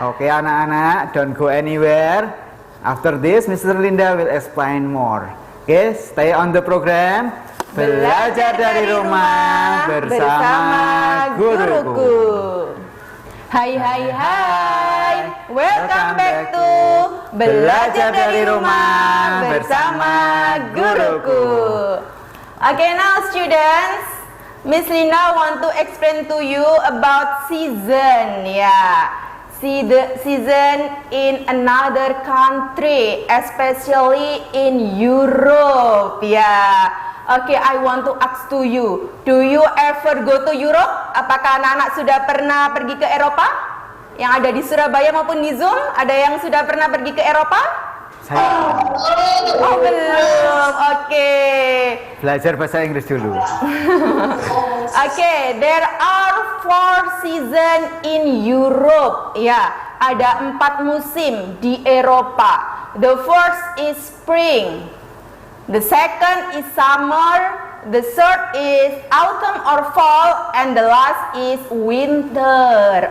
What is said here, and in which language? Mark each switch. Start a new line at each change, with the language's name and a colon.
English: Oke, anak-anak, don't go anywhere. After this, Mr. Linda will explain more. Oke, stay on the program.
Indonesian: Belajar dari rumah bersama guruku.
English: Hai hai hai, welcome back to Belajar dari Rumah bersama Guruku. Okay, now students, Miss Linda want to explain to you about season. Yeah. See the season in another country, especially in Europe. Yeah. Okay, I want to ask to you, do you ever go to Europe?
Indonesian: Apakah anak-anak sudah pernah pergi ke Eropa? Yang ada di Surabaya maupun di Zoom, ada yang sudah pernah pergi ke Eropa? Saya Oh belum, oke. belajar bahasa Inggris dulu.
English: Oke, there are 4 season in Europe.
Indonesian: Ya, ada 4 musim di Eropa.
English: The first is spring. The second is summer. The third is autumn or fall, and the last is winter.